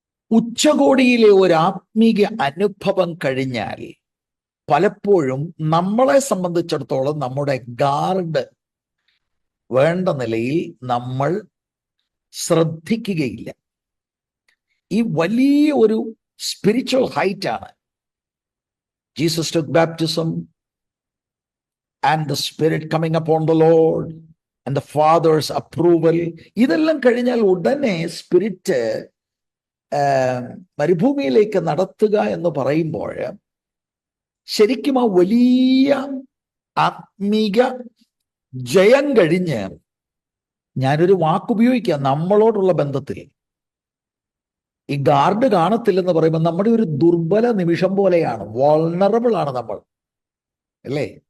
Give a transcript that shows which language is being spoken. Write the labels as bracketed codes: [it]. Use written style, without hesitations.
[ml] ഉച്ചകോടിയിലെ ഒരു ആത്മീക അനുഭവം കഴിഞ്ഞാൽ പലപ്പോഴും നമ്മളെ സംബന്ധിച്ചിടത്തോളം നമ്മുടെ ഗാർഡ് വേണ്ട നിലയിൽ നമ്മൾ ശ്രദ്ധിക്കുകയില്ല. ഈ വലിയ ഒരു സ്പിരിച്വൽ ഹൈറ്റ് ആണ്. [en] Jesus took baptism and the Spirit coming upon the Lord and the Father's approval. [ml] ഇതെല്ലാം കഴിഞ്ഞാൽ ഉടനെ സ്പിരിറ്റ് മരുഭൂമിയിലേക്ക് നടത്തുക എന്ന് പറയുമ്പോൾ ശരിക്കും ആ വലിയ ആത്മീക ജയം കഴിഞ്ഞ്, ഞാനൊരു വാക്കുപയോഗിക്കാം, നമ്മളോടുള്ള ബന്ധത്തിൽ ഈ ഗാർഡ് കാണത്തില്ലെന്ന് പറയുമ്പോൾ നമ്മുടെ ഒരു ദുർബല നിമിഷം പോലെയാണ്, വൾണറബിൾ ആണ് നമ്മൾ, അല്ലേ?